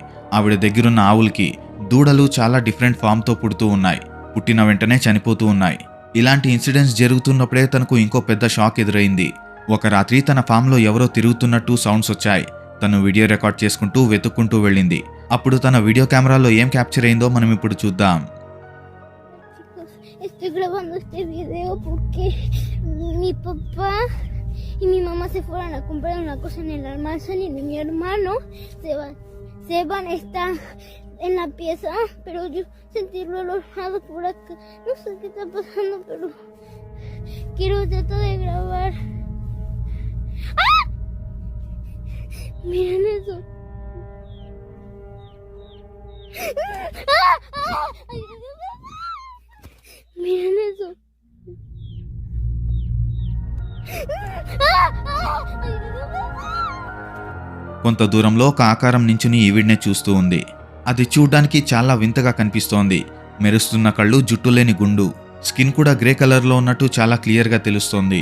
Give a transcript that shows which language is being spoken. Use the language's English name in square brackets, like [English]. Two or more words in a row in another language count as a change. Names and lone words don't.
[Telugu] ఆవిడ దగ్గరున్న ఆవులకి దూడలు చాలా [English] different form [Telugu] పుడుతూ ఉన్నాయి. పుట్టిన వెంటనే చనిపోతూ ఉన్నాయి. ఇలాంటి ఇన్సిడెంట్స్ జరుగుతున్నప్పుడే తనకు ఇంకో పెద్ద షాక్ ఎదురైంది. ఒక రాత్రి తన ఫామ్లో ఎవరో తిరుగుతున్నట్టు సౌండ్స్ వచ్చాయి. తను [English] video record [Telugu] చేసుకుంటూ వెతుక్కుంటూ వెళ్ళింది. అప్పుడు తన [English] video camera [Telugu] ఏం క్యాప్చర్ అయిందో మనం ఇప్పుడు చూద్దాం. [Spanish] Estoy grabando este video porque mi papá y mi mamá se fueron a comprar una cosa en el almacén y mi hermano Seban está en la pieza, pero yo sentí el olor por acá. No sé qué está pasando, pero quiero tratar de grabar. ¡Ah! Miren eso. ¡Ah! ¡Ah! ¡Ay, miren eso! [Telugu] కొంత దూరంలో ఒక ఆకారం నించుని ఈవిడ్నే చూస్తూ ఉంది. అది చూడ్డానికి చాలా వింతగా కనిపిస్తోంది. మెరుస్తున్న కళ్ళు, జుట్టు లేని గుండు, స్కిన్ కూడా [English] grey colour [Telugu] ఉన్నట్టు చాలా క్లియర్గా తెలుస్తోంది.